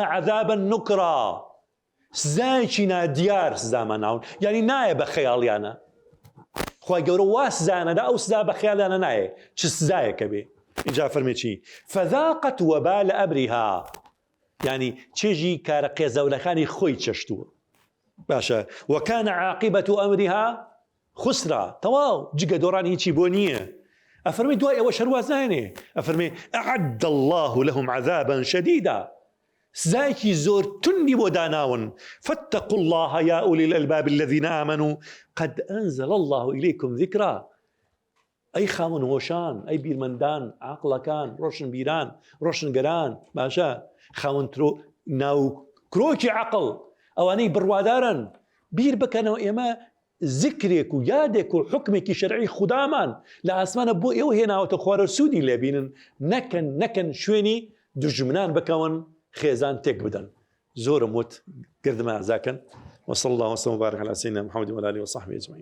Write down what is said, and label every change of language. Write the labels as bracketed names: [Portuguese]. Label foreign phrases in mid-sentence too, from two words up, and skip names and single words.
[Arabic] عذابا نكرا [Central Kurdish] سزایکی نادیار سزامان ناون یعنی نایە بە خەیاڵیانە خوای گەورە وا سزانەدا ئەو سزا بە خەیاڵیانە نایە چ سزایەکە بێ اینجا فەرمێ چی [Arabic] فذاقت وبال أمرها [Central Kurdish] یعنی چێژی کارە قێزەولەکانی خۆی چەشتووە باشە [Arabic] وكان عاقبة أمرها خسرا [Central Kurdish] تەواو جگە دۆڕانی هیچی بۆ نییە ئەفەرمێ دوای ئەوە شەرواز نایێنێ ئەفەرمێ [Arabic] أعد الله لهم عذابا شديدا [Central Kurdish] سزایکی زۆر توندی بۆ داناون [Arabic] فاتقوا الله يا أولي الألباب الذين آمنوا قد أنزل الله إليكم ذكرا ئەی [Central Kurdish] خاوەن هۆشان ئەی بیرمەندان عاقڵەکان ڕۆشن بیران ڕۆشنگەران باشە خاوەن ناو کرۆکی عەقڵ ئەوانەی بڕوادارن بیر بکەنەوە ئێمە ذکرێک و یادێک و حکمێکی شەرعی خودامان لە ئاسمانە بۆ ئێوە هێناوەتە خوارە سوودی لێبینن نەکەن شوێنی دوژمنان بکەون خێزان تێک بدەن زۆرم وت گردمە ئازاکەن [Arabic] وصلى الله وسلم وبارك على سيدنا محمد وعلى آله وصحبه أجمعين